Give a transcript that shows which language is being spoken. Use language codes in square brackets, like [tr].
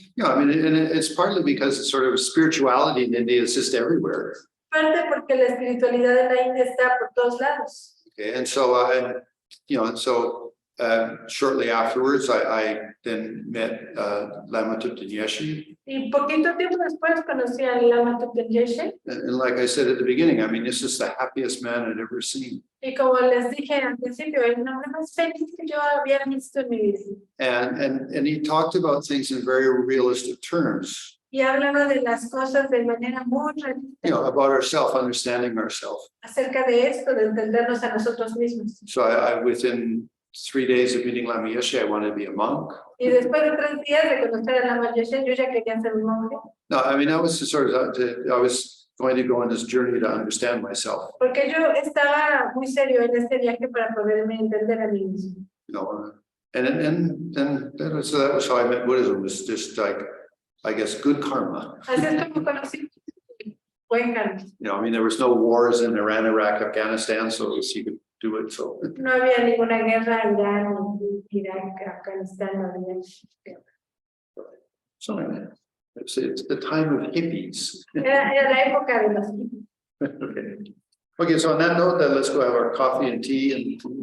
[en] Yeah, I mean, and it's partly because it's sort of spirituality in India is just everywhere. [es] Parte porque la espiritualidad de la India está por todos lados. [en] Okay, and so so shortly afterwards, I then met Lama Tuptenyeshi. [es] Y poquito tiempo después conocí a Lama Tuptenyeshi. [en] And like I said at the beginning, I mean, this is the happiest man I'd ever seen. [es] Y como les dije al principio, el hombre más feliz que yo había visto en mi vida. [en] And he talked about things in very realistic terms, [es] Y hablaba de las cosas de manera muy realista [en] about ourselves, understanding ourselves. [es] acerca de esto, de entendernos a nosotros mismos. [en] So I within 3 days of meeting Lama Yeshe, I wanted to be a monk. [es] Y después de 3 días de conocer a Lama Yeshe, yo ya quería ser un monje, [en] No, I mean, I was just sort of, I was going to go on this journey to understand myself, [es] porque yo estaba muy serio en este viaje para poderme entender a mí mismo. [en] and that was how I met Buddhism. It was just like, I guess, good karma. [es] Así es como conocí buen karma. [en] I mean, there was no wars in Iran, Iraq, Afghanistan, so you could do it. So, [es] No había ninguna guerra en Irán, Irak, Afganistán, no había. [en] so anyway, it's the time of hippies. [es] Era la época de los [en] Okay. Okay, so on that note, then let's go have our coffee and tea and.